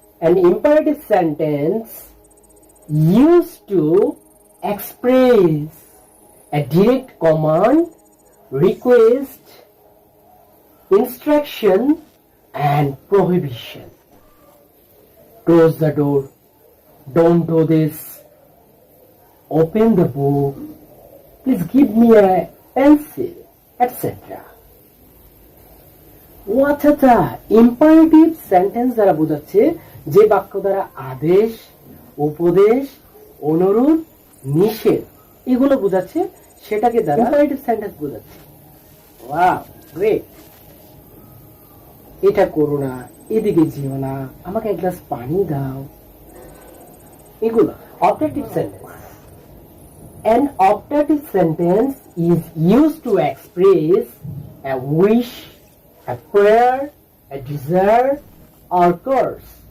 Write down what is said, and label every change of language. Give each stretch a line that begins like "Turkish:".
English: An imperative sentence used to express a direct command, request, instruction, and prohibition. Close the door. Don't do this. Open the book. Please give me a pencil, etc.
Bangla: অর্থাৎ imperative sentence দ্বারা বোঝাচ্ছে যে বাক্য দ্বারা আদেশ, উপদেশ, অনুরোধ, নিষেধ এগুলো বোঝাচ্ছে, সেটাকে দ্বারা ইম্পারেটিভ সেন্টেন্স বোঝাচ্ছে।
English: Wow, great.
Bangla: এটা করো না, এদিকে যেও না, আমাকে এক গ্লাস পানি দাও, এগুলো objective sentence.
English: An optative sentence is used to express a wish, a prayer, a desire, or curse.